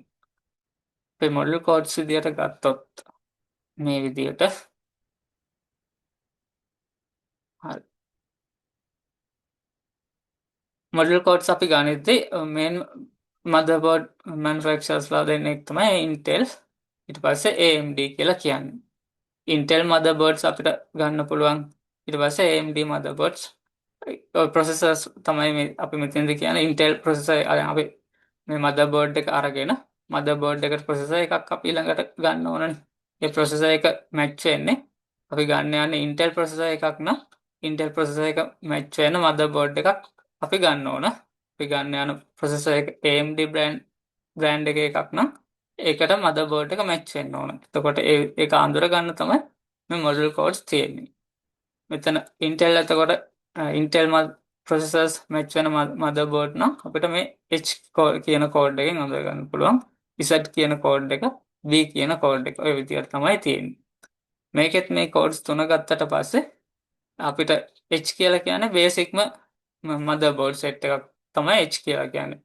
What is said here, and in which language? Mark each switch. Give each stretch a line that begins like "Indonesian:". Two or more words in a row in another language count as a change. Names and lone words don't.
Sinhala: අපි
English: model codes
Sinhala: විදියට ගත්තොත් මේ විදියට හරි
English: model codes
Sinhala: අපි ගනිද්දී
English: main motherboard manufacturers
Sinhala: දෙන්නෙක් තමයි Intel ඊට පස්සේ AMD කියලා කියන්නේ. Intel motherboards අපිට ගන්න පුළුවන් ඊට පස්සේ AMD
English: motherboards processors
Sinhala: තමයි මේ අපි මෙතනදී කියන්නේ Intel processor අපි මේ motherboard එක අරගෙන motherboard එකට processor එකක් අපි ළඟට ගන්න ඕනනේ. ඒ processor එක match වෙන්නේ අපි ගන්න යන්නේ Intel processor එකක් නම් Intel processor එක match වෙන motherboard එකක් අපි ගන්න ඕන. අපි ගන්න යන processor එක AMD brand එකක් නම් ඒකට motherboard එක match වෙන්න ඕන. එතකොට ඒක අඳුර ගන්න තමයි මේ
English: model codes
Sinhala: තියෙන්නේ. මෙතන Intel එතකොට Intel
English: processors match
Sinhala: වෙන motherboard නම් අපිට මේ H කියන කෝඩ් එකෙන් අඳුර ගන්න පුළුවන්. Z කියන කෝඩ් එක, B කියන කෝඩ් එක ඔය විදිහට තමයි තියෙන්නේ. මේකෙත් මේ කෝඩ්ස් තුන ගත්තට පස්සේ අපිට H කියලා කියන්නේ බේසික්ම
English: motherboard set
Sinhala: එකක් තමයි H කියලා කියන්නේ.